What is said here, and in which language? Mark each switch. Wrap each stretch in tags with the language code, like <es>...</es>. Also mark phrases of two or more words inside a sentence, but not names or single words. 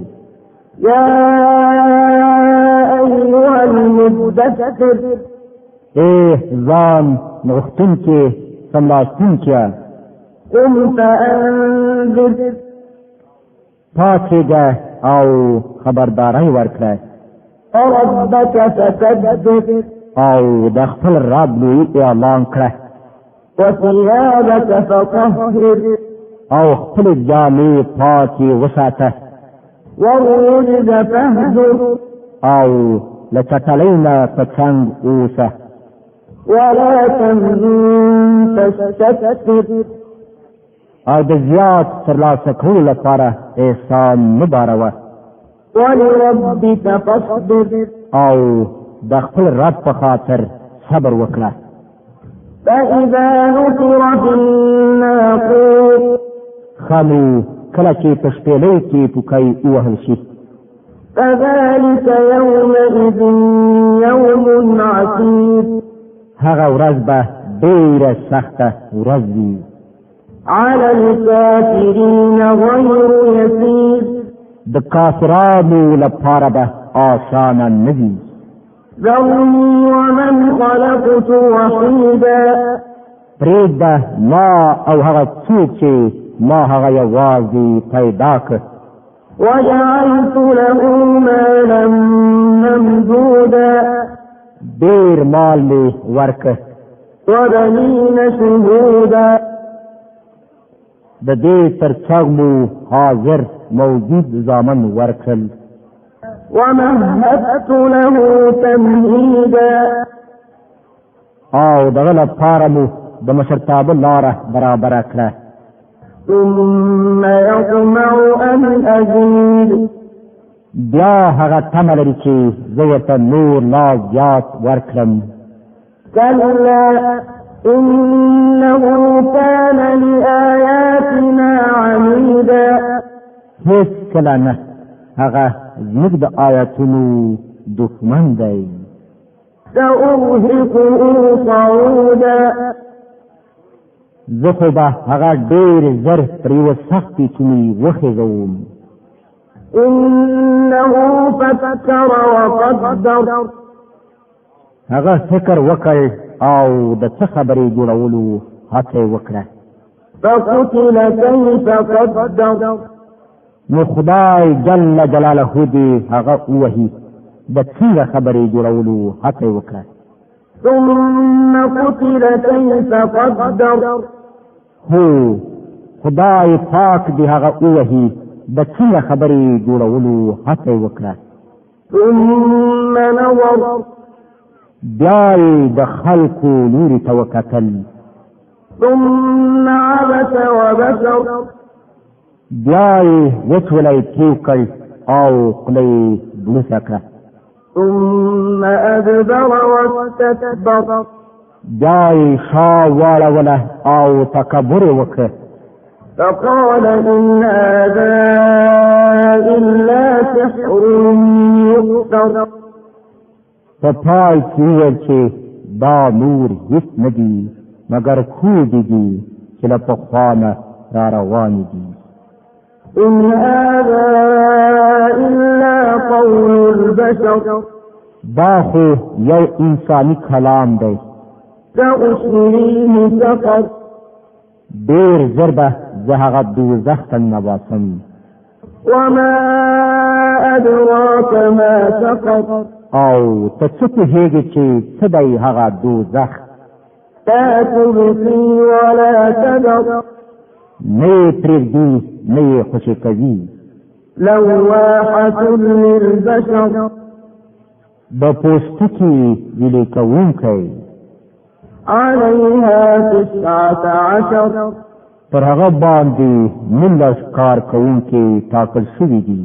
<ar>یا ایها المدثر،</ar> <ps>ای ځان نغښتونکي سملاستونکیه،</ps> <ar>قم فانذر،</ar> <ps>پاڅېږه او خبرداری ورکړه</ps> <ar>وربك فكبر،</ar> <ps>او د خپل رب لوی اعلان کړه</ps> <ar>وثيابك فطهر،</ar> <ps>او خپل جامې پاکې وساته</ps> <ar>والرجز فاهجر،</ar> <ps>او له چټلۍ نه په څنګ اوسه</ps> <ar>ولا تمنن تستكثر،</ar> <ps>او د زیات ترلاسه کولو لپاره احسان مه باروه</ps> <ar>ولربك فاصبر،</ar> <ps>او د خپل رب په خاطر صبر وکړه.</ps> <ar>فإذا نقر في الناقور،</ar> <ps>خامو کله چې په شپېلۍ کې پوکی ووهل شي،</ps> <ar>فذلك يومئذ يوم عسير،</ar> <ps>هغه ورځ به ډېره سخته ورځ وي،</ps> <ar>على الكافرين غير يسير،</ar> <ps>د کافرانو لپاره به آسانه نه وي.</ps> <ar>ذرني ومن خلقت وحيدا،</ar> <ps>پرېږده ما او هغه څوک چې ما هغه یوازې پیدا کړ،</ps> <ar>وجعلت له مالا ممدودا،</ar> <ps>ډېر مال مې ورکړ،</ps> <ar>وبنين شهودا،</ar> <ps>د دې تر څنګ مو حاضر موجود زامن ورکړل،</ps> <ar>ومهدت له تمهيدا،</ar> <ps>او دغه لپاره مو د مشرتابه لاره برابره کړه.</ps> <ar>ثم يطمع أن أزيد،</ar> <ps>بیا هغه تمه لري چې زه ورته نور لا زیات ورکړم.</ps> <ar>كلا إنه كان لآياتنا عنيدا،</ar> <ps>هیڅ کله نه، هغه زموږ د آیاتونو دښمن دی.</ps> <ar>سأرهقه صعودا،</ar> <ps>زه خو به هغه ډېر زر پر یوه سختې چینې وخېږوم.</ps> <ar>إنه فكر وقدر،</ar> <ps>هغه فکر وکړ او د څه خبرې جوړولو هڅه وکړه.</ps> <ar>فقتل كيف قدر،</ar> <ps>نو خدای</ps> <ar>جل جلاله</ar> <ps>دې هغه ووهي د څنګه خبرې جوړولو هڅه وکړه.</ps> <ar>ثم قتل كيف قدر،</ar> <ps>هو خدای پاک دې هغه ووهي د څنګه خبرې جوړولو هڅه وکړه.</ps> <ar>ثم نظر،</ar> <ps>بیا یې د خلکو لوري ته وکتل،</ps> <ar>ثم عبس وبسر،</ar> <ps>بیا یې وچولی تیو کړ او خوله یې بلوڅه کړه،</ps> <ar>ثم أدبر واستكبر،</ar> <ps>بیا یې شا واړوله او تکبر یې وکړ،</ps> <ar>فقال إن هذا إلا سحر يؤثر،</ar> <ps>په پای کې وویل چې دا نور هیڅ نه دي مګر کودې دي چې له پخوا نه را روانې دي.</ps> <ar>إن هذا إلا قول البشر،</ar> <ps>دا خو یو انساني کلام دی،</ps> <ar>سأصليه سقر،</ar> <ps>ډېر ژر به زه هغه دوزخ ته ننباسم.</ps> <ar>وما أدراك ما سقر،</ar> <ps>او ته څه پوهېږې چې څه دی هغه دوزخ؟</ps> <ar>لا تبقي ولا تذر،</ar> <ps>نه یې پرېږدي نه یې خوشې کوي.</ps> <ar>لواحة للبشر،</ar> <ps>د پوستکي ویلې کوونکی،</ps> <ar>عليها 19</ar> <ps>پر هغه باندې 19 کار کوونکي ټاکل شوي دي.</ps>